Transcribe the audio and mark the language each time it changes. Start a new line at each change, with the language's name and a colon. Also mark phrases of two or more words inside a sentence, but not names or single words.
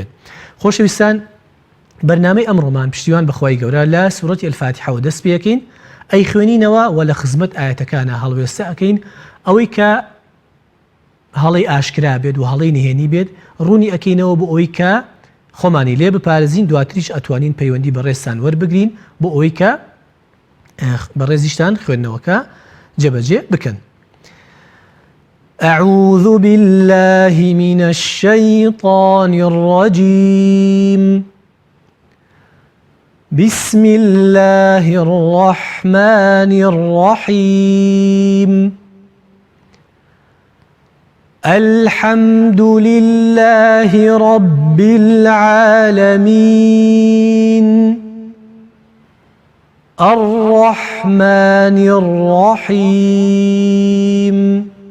Central Kurdish: خۆشەویستان بەرنامەی ئەمڕۆمان پشتیوان بەخوای گەورە لە سوورەتی ئەلفاتیحەوە دەست پێکەین، ئەی خوێنینەوە و لە خزمەت ئاەتەکانە هەڵوێستە ئەەکەین ئەوەی کە هەڵەی ئاشکرا بێت و هەڵەی نهێنی بێت ڕوونی ئەەکەینەوە بۆ ئەوەی کە خۆمانی لێ بپارێزین، دواتریش ئەتوانین پەیوەندی بە ڕێستان وەربگرین بۆ ئەوەی کە بە ڕێزیشتان خوێندنەوەکە جێبەجێ بکەن.
Arabic: أعوذ بالله من الشيطان الرجيم بسم الله الرحمن الرحيم الحمد لله رب العالمين الرحمن الرحيم